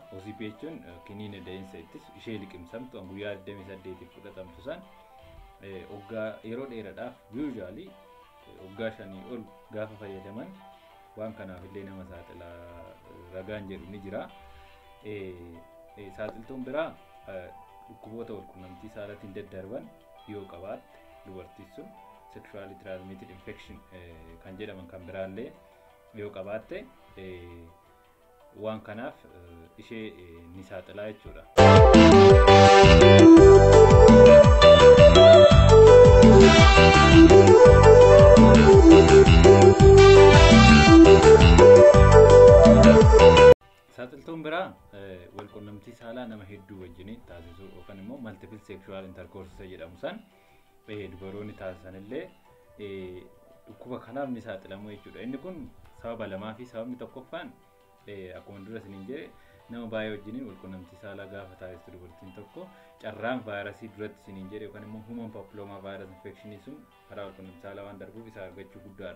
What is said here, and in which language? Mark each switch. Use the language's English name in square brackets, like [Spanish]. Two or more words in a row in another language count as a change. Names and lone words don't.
[Oromo] OCP jechuun kiniina da'insa ittis ishee liqimsamtu guyyaa 28 fudhatamtu san waggaa yeroo dheeraadhaaf usually waggaa 5 ol gaafa fayyadaman waan kanaaf illee nama saaxila ragaan jedhu ni jira. Saaxiltuun biraa dhukkuboota wal qunnamtii saalaatiin daddarban yoo qabaatte dubartiin sun [English] sexually transmitted infection [Oromo] kan jedhaman kan biraallee yoo qabaatte waan kanaaf ishee ni saaxilaa jechuudha. Saaxiltuun biraa wal qunnamtii saalaa nama hedduu wajjin taasisuu yookaan immoo [English] multiple sexual intercourse [Oromo] jedhamu san dubaroonni taasisanillee dhukkuba kanaaf ni saaxilamu jechuudha. Inni kun sababa lamaa fi sababni tokkoffaan akkuma dura isiniin jedhe nama baay'ee wajjiniin walqunnamtii saalaa gaafa taasistu dubartiin tokko carraan vaayirasii duratti isiniin jedhe yookaan immoo [English] human papilloma virus infection [Oromo] sun karaa walqunnamtii saalaa waan darbuuf isa argachuu guddaadha.